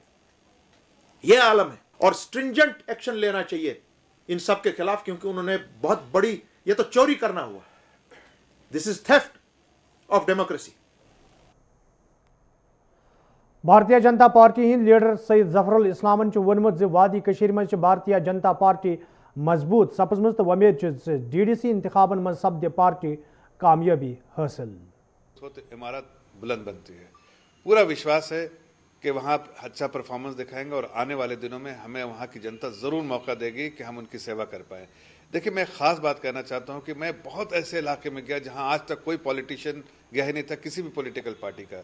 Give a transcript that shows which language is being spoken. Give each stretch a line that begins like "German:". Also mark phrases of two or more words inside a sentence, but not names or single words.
Hindi: ये आलम है, और
English: stringent action
Hindi: लेना चाहिए इन सब के खिलाफ, क्योंकि उन्होंने बहुत बड़ी, ये तो चोरी करना हुआ,
English: this is theft of democracy.
Kashmiri: भारतीय जनता पार्टी हिंद लीडर सईद जफरुल इस्लामन वोनमुत वादी कशीर मज भारतीय जनता पार्टी मजबूत सपजम तो वमेद डीडीसी इंतखाबन मज सपद पार्टी कामयाबी हासिल।
Hindi: इमारत बुलंद बनती है, पूरा विश्वास है कि वहाँ अच्छा परफॉर्मेंस दिखाएंगे और आने वाले दिनों में हमें वहाँ की जनता ज़रूर मौका देगी कि हम उनकी सेवा कर पाएँ। देखिए, मैं ख़ास बात कहना चाहता हूँ कि मैं बहुत ऐसे इलाके में गया जहाँ आज तक कोई पॉलिटिशियन गया ही नहीं था, किसी भी
English: political party
Hindi: का।